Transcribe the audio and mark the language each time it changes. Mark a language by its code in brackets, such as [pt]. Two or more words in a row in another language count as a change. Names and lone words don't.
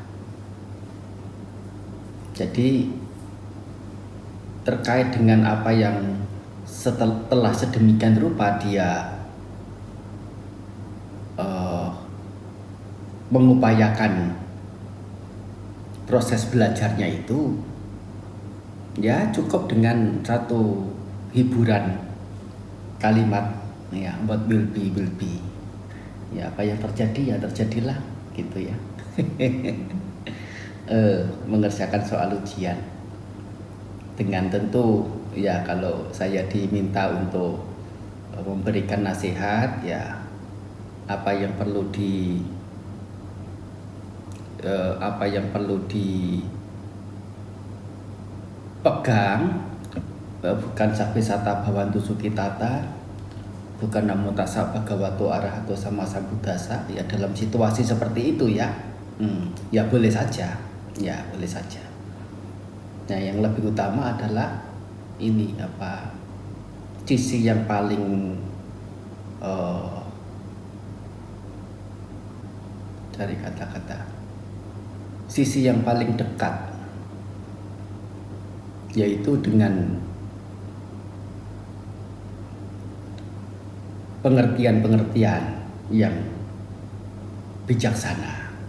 [id] Jadi terkait dengan apa yang setelah sedemikian rupa dia mengupayakan proses belajarnya itu, ya cukup dengan satu hiburan kalimat ya [en] what will be [id] ya apa yang terjadi ya terjadilah, gitu ya. Mengerjakan soal ujian dengan tentu ya kalau saya diminta untuk memberikan nasihat, ya apa yang perlu dipegang, bukan [pi] sabbe sata bhavantu sukitata, bukan namo tassa bhagavato arahato sama sambuddhassa, [id] ya dalam situasi seperti itu ya ya boleh saja. Nah, yang lebih utama adalah ini sisi yang paling dari kata-kata sisi yang paling dekat, yaitu dengan pengertian-pengertian yang bijaksana.